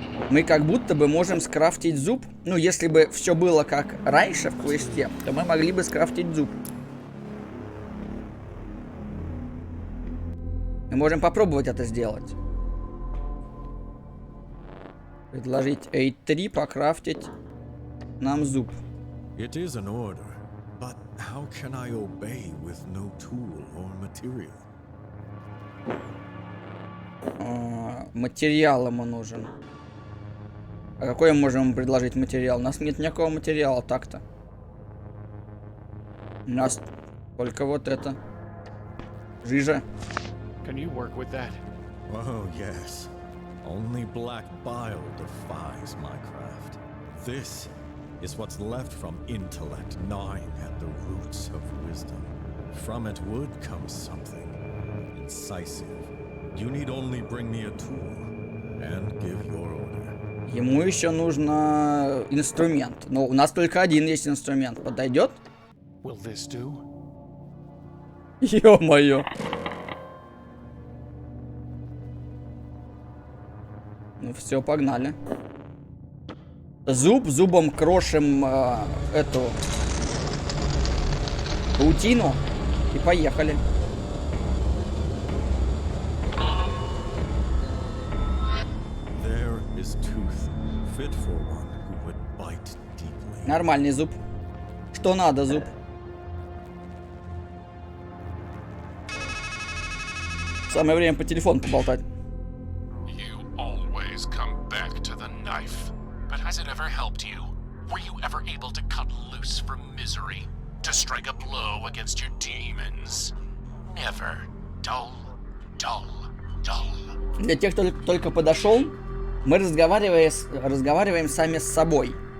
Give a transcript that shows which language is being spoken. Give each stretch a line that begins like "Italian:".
Russian: Мы как будто бы можем скрафтить зуб. Ну, если бы все было как раньше в квесте, то мы могли бы скрафтить зуб. Мы можем попробовать это сделать. Предложить A3 покрафтить нам зуб.
English: It is an order, but how can I obey with no tool or material?
Russian: Материал ему нужен. А какой мы можем ему предложить материал? У нас нет никакого материала так-то. У нас только вот это. Жижа.
English: Can you work with that? Oh, yes. Only black bile defies my craft. This is what's left from intellect gnawing at the roots of wisdom. From it would come something incisive. You need only bring me a tool and give your order.
Russian: Ему еще нужно инструмент. Но у нас только один есть инструмент. Подойдет?
English: Will this do?
Russian: Ё-моё. Ну все, погнали. Зуб, зубом крошим эту паутину и поехали.
English: There is tooth fit for one who would bite deeply.
Russian: Нормальный зуб. Что надо, зуб? Самое время по телефону поболтать.
English: You always come back to the knife. But has it ever helped you? Were you ever able to cut loose from misery? To strike a blow against your demons? Never. Dull, dull, dull.
Russian: Для тех, кто только подошел, мы разговариваем сами с собой.